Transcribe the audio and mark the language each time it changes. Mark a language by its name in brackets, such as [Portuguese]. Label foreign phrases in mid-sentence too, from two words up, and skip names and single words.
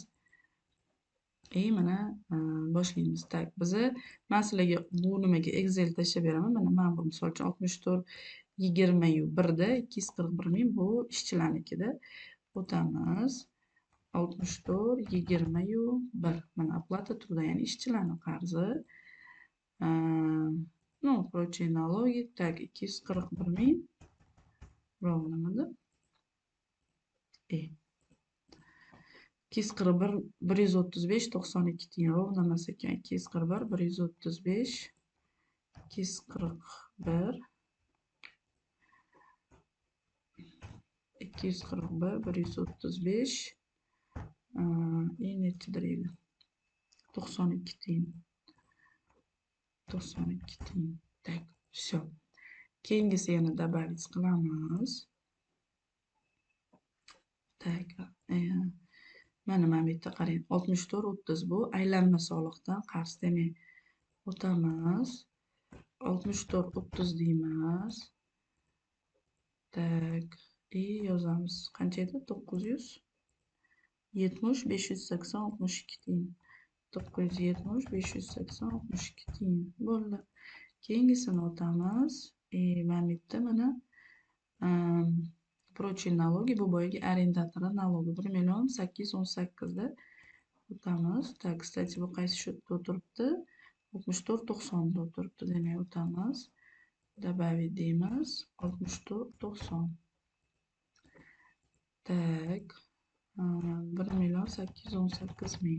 [Uzbek] И mana boshlaymiz. Tak, biza men sizlarga bu nimaga Excel tashlab beraman. Mana men bu misol uchun 64 21da 241 ming bu ishchilarnikida. O'tamiz. 64 21. Mana оплата труда, ya'ni ishchilarning qarzi. [Russian] Ну, прочие налоги. [Uzbek] Так, 241 ming. Ровно nimada? 241 135 92 tiyin ровно emas ekan. 241 135 241 135 nechidir edi? 92 tiyin. 92 tiyin. [Russian] Так, все. [Uzbek] Keyingisi yana добавить qilamiz. Tak, mana bu yerda qarang. 64 30 bu aylanma soliqdan qarz. Demak, o'tamiz. 64 30 deymiz. [Russian] Tak, и [Uzbek] yozamiz. Qancha edi? 970 580 62 tiyin. 970 580 62 tiyin. Bo'ldi. Keyingisini o'tamiz. Mana bu yerda mana [Russian] прочие налоги [Uzbek] bu boyagi arendatorlar [Russian] налоги [Uzbek] 1 million 818 da o'tamiz. [Russian] Так, kстати, [Uzbek] bu qaysi счетda o'tiribdi? 64 90 da o'tiribdi. Demak, o'tamiz. Добавить deymiz. 64 90. Tak, 1 million 818 ming.